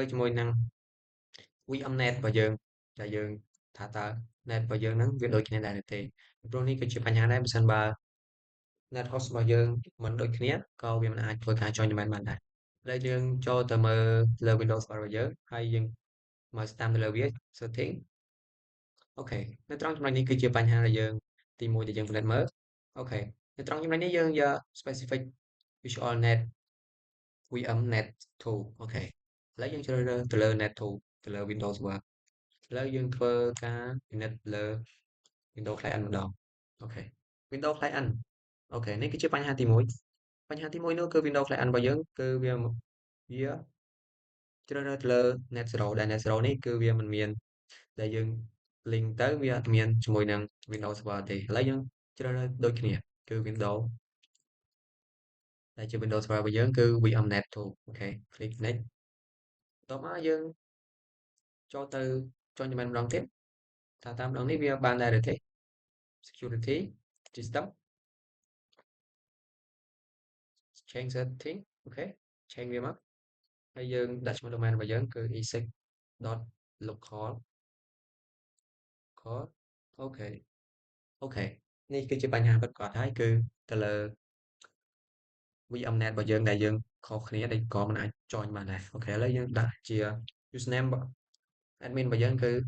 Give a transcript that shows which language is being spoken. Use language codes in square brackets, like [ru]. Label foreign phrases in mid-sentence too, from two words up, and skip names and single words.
[km] ជាមួយនឹង VMnet របស់យើងដែលយើងថាតើ net របស់យើងហ្នឹងវាដូចគ្នាដែរឬទេព្រោះនេះគឺជាបញ្ហាដែរបើសិនបើ [en] net host [km] របស់យើងមិនដូចគ្នា ក៏វាមិនអាចធ្វើការ [en] join domain [km] បានដែរឥឡូវយើងចូលទៅមើលលើ Windows Server របស់យើងហើយយើងមើល តាមទៅលើវា setting អូខេនៅត្រង់ចំណុចនេះគឺជាបញ្ហាដែលយើងទី1ដែលយើងពិនិត្យមើលអូខេនៅត្រង់ចំណុចនេះយើងយក [en] specific visual net VM net 2 [km] អូខេឥឡូវយើងជ្រើសរើសទៅលើ net 2ទៅលើ Windows Server ឥឡូវយើងធ្វើការពិនិត្យលើ Windows Client ម្ដងអូខេ Windows Client អូខេនេះគឺជាបញ្ហាទី1បញ្ហាទី1នោះគឺ Windows Client របស់យើងគឺវា ជ្រើសរើសទៅលើ net 0ដែល net 0នេះគឺវាមិនមានដែលយើង link ទៅវាអត់មានជាមួយនឹង Windows Server ទេឥឡូវយើងជ្រើសរើសដូចគ្នាគឺ Windows ដែលជា Windows Server របស់យើងគឺ VMnet 2អូខេ [en] click next [km] បន្ទាប់មកយើងចូលទៅ [en] join domain [km] ម្ដងទៀតថាតាមដងនេះវាបានដែរឬទេ [en] security system change setting [km] អូខេ change វាមកហើយយើងដាក់ឈ្មោះ domain របស់យើងគឺ e6.local អូខេអូខេនេះគឺជាបញ្ហាពិតប្រាកដហើយគឺទៅលើ VMnet របស់យើងដែលយើងខុសគ្នាដែលក៏មិនអាច join បានដែរអូខេឥឡូវយើងដាក់ជា [en] username admin [km] របស់យើងគឺ